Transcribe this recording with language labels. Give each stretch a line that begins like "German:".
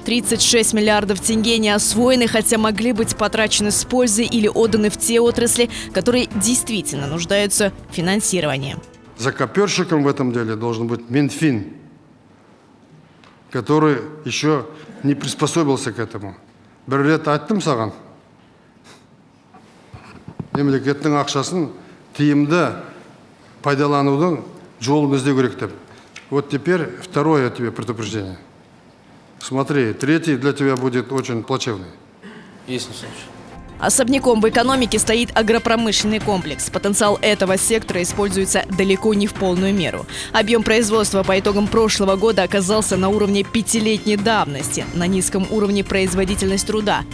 Russian: 36 миллиардов тенге не освоены, хотя могли быть потрачены с пользой или отданы в те отрасли, которые действительно нуждаются в финансировании. Закоперщиком в этом деле должен быть Минфин, который еще не приспособился к этому.
Kazakh: Бір рет айттым саған, мемлекеттің ақшасын тиімді пайдаланудың жолын іздеу керек деп.
Russian: Вот теперь второе тебе предупреждение. Смотри, третий для тебя будет очень плачевный. Есть случай. Особняком в экономике стоит агропромышленный комплекс. Потенциал этого сектора используется далеко не в полную меру. Объем производства по итогам прошлого года оказался на уровне 5-летней давности, на низком уровне производительность труда.